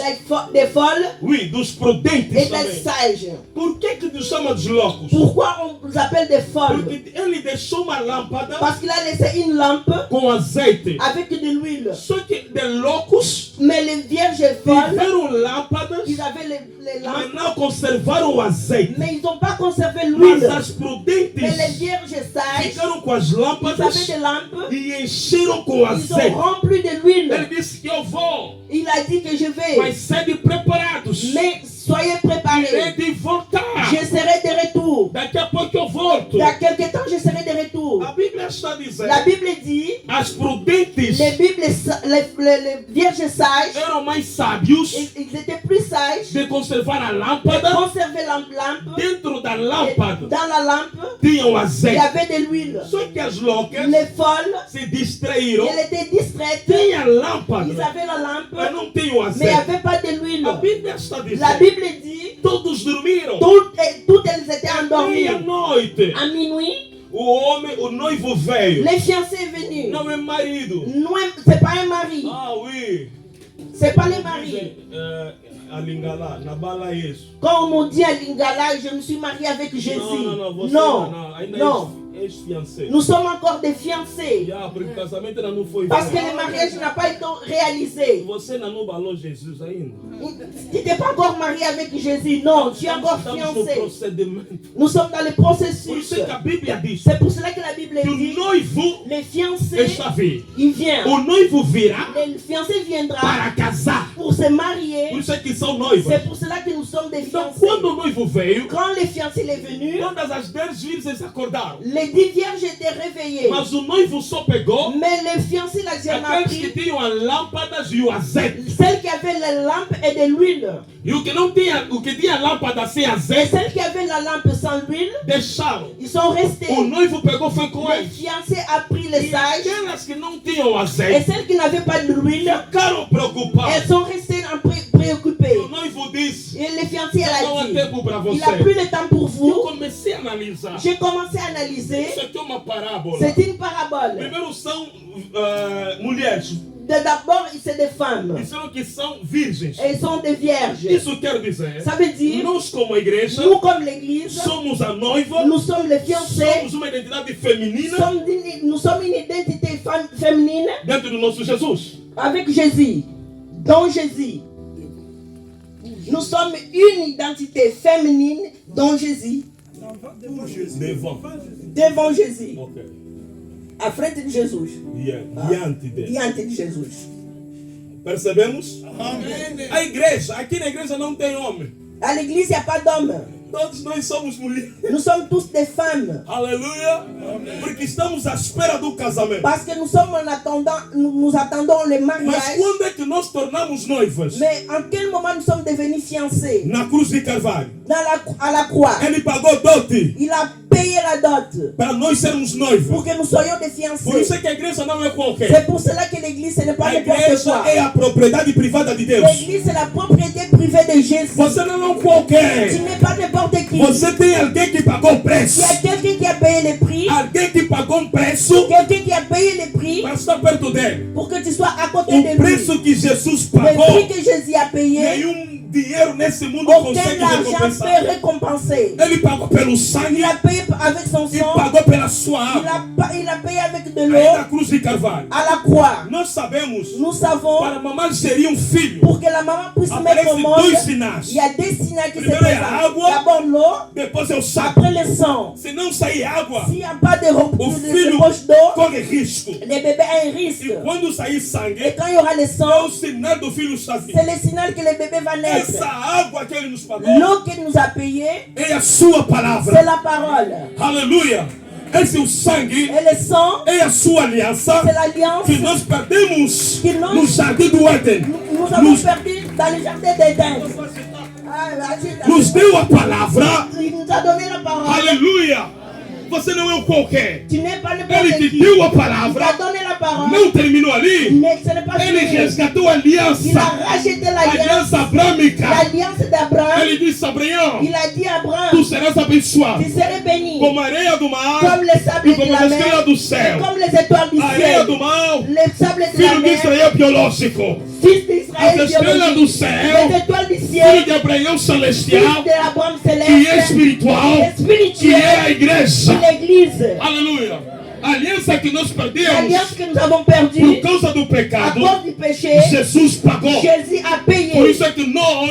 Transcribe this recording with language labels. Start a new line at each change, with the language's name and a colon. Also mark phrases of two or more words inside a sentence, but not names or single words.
French: des folles
Portuguese: oui, dos prudentes
French: et des
Portuguese: também.
French: sages.
Portuguese: Por que que nos chama dos loucos?
French: Pourquoi on les appelle des folles?
Portuguese: Porque ele deixou uma lâmpada
French: Parce qu'il a laissé une lampe
Portuguese: com azeite.
French: avec de l'huile.
Portuguese: Só que de loucos
French: Mais les vierges folles,
Portuguese: tiveram lâmpadas,
French: ils avaient les
Portuguese: mas
French: lampes,
Portuguese: não conservaram o azeite.
French: mais ils n'ont pas conservé
Portuguese: Mas
French: l'huile.
Portuguese: as
French: Mais les
Portuguese: prudentes
French: vierges sages,
Portuguese: ficaram com as
French: ils avaient
Portuguese: lâmpadas
French: des lampes,
Portuguese: e encheram com
French: ils ont
Portuguese: azeite.
French: rempli de l'huile.
Portuguese: Ele disse que eu vou,
French: Il a dit que je
Portuguese: mas
French: vais,
Portuguese: sede preparados.
French: mais soyez
Portuguese: Irei
French: préparés.
Portuguese: de voltar.
French: Je serai de retour.
Portuguese: Daqui a pouco eu volto.
French: Dans quelque temps, je serai de retour.
Portuguese: A Bíblia está dizendo,
French: La Bible dit,
Portuguese: as prudentes
French: les vierges sages,
Portuguese: eram mais sábios
French: ils étaient plus sages
Portuguese: de conservar a
French: de
Portuguese: lâmpada.
French: conserver la lampe.
Portuguese: Dentro da
French: Et
Portuguese: lâmpada
French: dans la lampe,
Portuguese: tinham
French: il y
Portuguese: azeite.
French: avait de l'huile.
Portuguese: Só que as loucas
French: Les folles,
Portuguese: se distraíram.
French: elles étaient distraites.
Portuguese: Tem a
French: Ils
Portuguese: lâmpada,
French: avaient la lampe,
Portuguese: mas não tem o
French: mais il n'y
Portuguese: azeite.
French: avait pas de l'huile.
Portuguese: A Bíblia está
French: La
Portuguese: dizendo,
French: Bible dit,
Portuguese: todos dormiram.
French: toutes elles étaient endormies.
Portuguese: Meia-noite,
French: À minuit,
Portuguese: o noivo veio.
French: les fiancés est venu.
Portuguese: Não é marido.
French: Non, c'est pas un mari. Ah, oui. C'est pas le mari.
Lingala: Alingala, na bala isso.
French: Quand on me dit à Lingala, je me suis mariée avec Jésus.
Portuguese: Não, você
French: Non,
Portuguese: não. Ainda
French: non. ex-fiancé. Nous sommes encore des fiancés.
Portuguese: Porque o casamento ainda não foi
French: Parce que
Portuguese: feito.
French: le mariage n'a pas été réalisé.
Portuguese: Você ainda não balou Jesus ainda.
French: Tu n'es pas encore marié avec Jésus. Non, tu es encore
Portuguese: Estamos no
French: fiancé.
Portuguese: procedimento.
French: Nous sommes dans le
Portuguese: Por
French: processus.
Portuguese: isso é que a Bíblia diz
French: C'est pour cela que la Bible
Portuguese: que
French: dit,
Portuguese: o noivo
French: les fiancés,
Portuguese: está vindo.
French: il vient.
Portuguese: O noivo virá
French: Le fiancé viendra
Portuguese: para casar.
French: pour se marier.
Portuguese: Por isso é que são noivos.
French: C'est pour cela que nous sommes des
Portuguese: Então,
French: fiancés.
Portuguese: quando o noivo veio,
French: Quand le fiancé est venu,
Portuguese: todas as 10 virgens acordaram.
French: les 10 vierges étaient réveillées.
Portuguese: Mas o noivo só pegou
French: Mais les fiancés, la Dieu a
Portuguese: aqueles que
French: pris
Portuguese: tinham as lâmpadas e o azeite.
French: celles qui avaient les lampes et de l'huile.
Portuguese: E o que tinha lâmpada sem
French: Et
Portuguese: azeite,
French: celles qui avaient la lampe sans l'huile,
Portuguese: deixaram.
French: ils sont restés.
Portuguese: O noivo pegou, foi com
French: Le
Portuguese: eles.
French: fiancé a pris les
Portuguese: E
French: sages
Portuguese: aquelas que não tinham
French: et
Portuguese: azeite
French: celles qui n'avaient pas de l'huile,
Portuguese: ficaram preocupadas.
French: elles sont restées préoccupées.
Portuguese: O noivo disse:
French: Et le fiancé elle
Portuguese: não
French: a
Portuguese: há
French: dit,
Portuguese: tempo para
French: il n'a
Portuguese: você.
French: plus le temps pour
Portuguese: Eu
French: vous.
Portuguese: comecei a analisar.
French: J'ai commencé à analyser.
Portuguese: Isso aqui é uma parábola.
French: C'est une parabole.
Portuguese: Primeiro são mulheres.
French: D'abord, c'est des femmes.
Portuguese: Disseram que são virgens.
French: Elles sont des vierges.
Portuguese: Isso quer dizer,
French: Ça veut dire,
Portuguese: nós como igreja
French: nous comme l'église,
Portuguese: somos a noiva,
French: nous sommes les fiancés.
Portuguese: somos uma identidade feminina
French: Nous sommes une identité féminine
Portuguese: dentro do nosso Jesus.
French: avec Jésus. Dans Jésus. Nous sommes une identité féminine dans Jésus. Devant. Devant Jésus. Ok.
Portuguese: À frente de Jesus. Diante dele. Diante de Jesus. Percebemos? Amém. A igreja, aqui na igreja não tem homem.
French: À l'église, il n'y a pas d'hommes.
Portuguese: Todos nós somos mulheres.
French: Nous sommes tous des femmes.
Portuguese: Aleluia. Porque estamos à espera do casamento.
French: Parce que nous sommes en attendant, nous attendons le
Portuguese: Mas
French: mariage.
Portuguese: quando é que nós tornamos noivas?
French: Mais en quel moment nous sommes devenus fiancés?
Portuguese: Na cruz de Carvalho.
French: À la croix.
Portuguese: Ele pagou dote
French: Il a payé la dot
Portuguese: para nós sermos noivos.
French: pour que nous soyons des
Portuguese: Por isso
French: fiancés.
Portuguese: é que a igreja não é qualquer.
French: C'est pour cela que l'église, ce n'est pas
Portuguese: A
French: n'importe
Portuguese: igreja
French: quoi.
Portuguese: é a propriedade privada de Deus.
French: L'église, c'est la propriété privée de Jésus.
Portuguese: Você não é
French: Tu
Portuguese: qualquer.
French: n'es pas n'importe qui.
Portuguese: Você tem alguém que pagou o preço.
French: Il y a quelqu'un qui a payé les prix.
Portuguese: Alguém que pagou um preço
French: Quelqu'un qui a payé les prix
Portuguese: para estar perto dele.
French: pour que tu sois à côté
Portuguese: O
French: de lui.
Portuguese: preço que Jesus
French: Le
Portuguese: pagou,
French: prix que Jésus a payé,
Portuguese: nenhum dinheiro nesse mundo
French: aucun
Portuguese: consegue
French: argent
Portuguese: recompensar.
French: peut récompenser.
Portuguese: Ele pagou pelo sangue
French: Il a payé avec son
Portuguese: e
French: sang.
Portuguese: pagou pela sua
French: Il
Portuguese: alma.
French: a payé avec de
Portuguese: Aí
French: l'eau
Portuguese: na cruz de Carvalho.
French: à la croix.
Portuguese: Nós sabemos,
French: Nous savons,
Portuguese: para a mamãe gerir filho,
French: pour que la maman puisse mettre au
Portuguese: aparecem
French: monde,
Portuguese: dois sinais.
French: il y a des signes qui se
Portuguese: Primeiro é a
French: présentent.
Portuguese: água.
French: D'abord l'eau,
Portuguese: Depois é o sangue.
French: après le sang.
Portuguese: Se não sair água,
French: S'il n'y a pas de
Portuguese: o filho
French: poche d'eau,
Portuguese: corre risco.
French: le bébé a un risque.
Portuguese: E quando sair
French: Et
Portuguese: sangue,
French: quand il y aura le
Portuguese: é o
French: sang,
Portuguese: sinal do filho estar vivo.
French: c'est le signal que le bébé va naître.
Portuguese: Essa água que ele nos pagou
French: L'eau qu'il nous a payé,
Portuguese: é a sua
French: c'est
Portuguese: palavra.
French: la parole.
Portuguese: Aleluia. Esse é o sangue,
French: Et le sang,
Portuguese: é a sua aliança
French: c'est l'alliance
Portuguese: que nós perdemos que nós- no jardim do Éden.
French: nous avons perdu dans le jardin d'Éden. Ah,
Portuguese: Nos deu a palavra.
French: Il nous a donné la parole.
Portuguese: Aleluia. Você não é um qualquer.
French: Tu n'es pas n'importe
Portuguese: Ele te
French: qui.
Portuguese: deu a
French: Il t'a
Portuguese: palavra.
French: donné la parole.
Portuguese: Não terminou ali.
French: Mais ce n'est pas
Portuguese: Ele
French: fini.
Portuguese: resgatou a aliança.
French: Il a racheté l'alliance.
Portuguese: Aliança abrâmica.
French: L'alliance d'Abraham.
Portuguese: Ele disse a Abraão:
French: Il a dit à
Portuguese: tu
French: Abraham,
Portuguese: serás abençoado
French: tu serais béni
Portuguese: como a areia do mar
French: comme les sables
Portuguese: e
French: de
Portuguese: como
French: la
Portuguese: a estrela
French: mer
Portuguese: do
French: et
Portuguese: céu.
French: comme les étoiles du
Portuguese: A areia
French: ciel.
Portuguese: do mar,
French: Les sables de la
Portuguese: filho de
French: mer,
Portuguese: Israel biológico.
French: fils d'Israël
Portuguese: As estrelas do
French: biologique.
Portuguese: céu,
French: Les étoiles du
Portuguese: filho
French: ciel,
Portuguese: de Abraão
French: fils
Portuguese: celestial,
French: d'Abraham
Portuguese: que é
French: céleste,
Portuguese: espiritual,
French: et
Portuguese: que
French: spirituel,
Portuguese: é a igreja.
French: l'église.
Portuguese: Aleluia. A aliança que nós perdemos
French: L'alliance que nous avons
Portuguese: por
French: perdue
Portuguese: causa do
French: à
Portuguese: pecado,
French: cause du péché,
Portuguese: Jesus pagou.
French: Jésus a
Portuguese: Por
French: payé.
Portuguese: isso é que nós